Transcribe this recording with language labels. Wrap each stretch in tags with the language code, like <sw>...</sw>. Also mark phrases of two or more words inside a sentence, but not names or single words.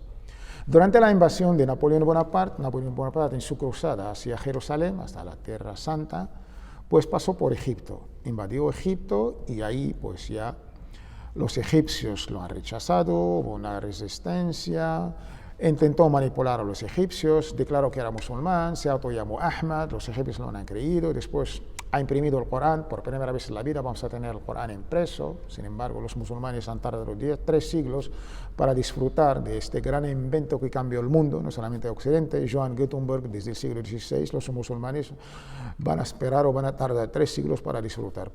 <es>Durante la invasión de Napoleón Bonaparte en su cruzada hacia Jerusalén, hasta la Tierra Santa, pues pasó por Egipto, invadió Egipto y ahí pues ya los egipcios lo han rechazado, hubo una resistencia, intentó manipular a los egipcios, declaró que era musulmán, se autollamó Ahmad, los egipcios lo han creído, después ha imprimido el Corán, por primera vez en la vida vamos a tener el Corán impreso. Sin embargo, los musulmanes han tardado 3 siglos para disfrutar de este gran invento que cambió el mundo, no solamente Occidente. Johann Gutenberg, desde el siglo XVI, los musulmanes van a esperar o van a tardar 3 siglos para disfrutar.</es>